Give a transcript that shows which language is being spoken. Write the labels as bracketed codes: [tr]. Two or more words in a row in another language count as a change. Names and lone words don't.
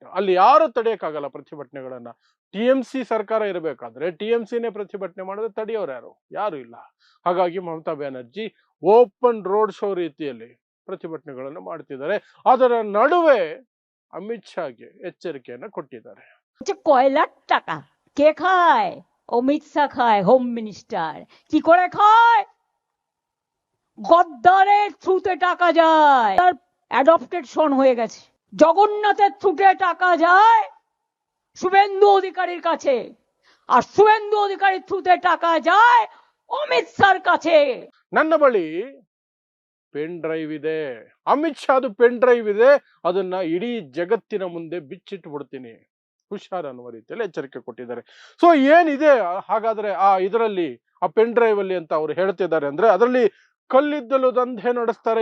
[kn] ಅಲ್ಲಿ ಯಾರು ತಡೆಯಕ್ಕಾಗಲ್ಲ ಪ್ರತಿಭಟನೆಗಳನ್ನ. ಟಿಎಂಸಿ ಸರ್ಕಾರ ಇರಬೇಕಾದ್ರೆ ಟಿಎಂಸಿನೇ ಪ್ರತಿಭಟನೆ ಮಾಡಿದ್ರೆ ತಡೆಯೋರು ಯಾರು ಇಲ್ಲ. ಹಾಗಾಗಿ ಮಮತಾ ಬ್ಯಾನರ್ಜಿ [en] open road show [kn] ರೀತಿಯಲ್ಲಿ ಪ್ರತಿಭಟನೆಗಳನ್ನು ಮಾಡ್ತಿದ್ದಾರೆ. ಅದರ ನಡುವೆ ಅಮಿತ್ ಶಾಗೆ ಎಚ್ಚರಿಕೆಯನ್ನ ಕೊಟ್ಟಿದ್ದಾರೆ. [bn] কয়লার টাকা কে খায়? অমিত শাহ খায়, [en] home minister. [bn] কি করে খায়? গদ্দারের থ্রুতে টাকা যায়, তার [en] adopted son [bn] হয়ে গেছে। জগন্নাথের থ্রুতে টাকা যায় শুভেন্দু অধিকারীর কাছে, আর শুভেন্দু অধিকারীর থ্রুতে টাকা যায় অমিত শাহর কাছে। [kn] ನನ್ನ ಬಳಿ [en] pen drive [kn] ಇದೆ, ಅಮಿತ್ ಶಾದು [en] pen drive [kn] ಇದೆ, ಅದನ್ನ ಇಡೀ ಜಗತ್ತಿನ ಮುಂದೆ ಬಿಚ್ಚಿಟ್ಟು ಬಿಡ್ತೀನಿ, ಹುಷಾರ್ ಅನ್ನುವ ರೀತಿಯಲ್ಲಿ ಎಚ್ಚರಿಕೆ ಕೊಟ್ಟಿದ್ದಾರೆ. ಸೊ ಏನಿದೆ ಹಾಗಾದ್ರೆ ಇದರಲ್ಲಿ ಆ [en] pen drive [kn] ಅಲ್ಲಿ ಅಂತ ಅವ್ರು ಹೇಳ್ತಿದ್ದಾರೆ ಅಂದ್ರೆ, ಅದರಲ್ಲಿ ಕಲ್ಲಿದ್ದಲು ದಂಧೆ ನಡೆಸ್ತಾರೆ.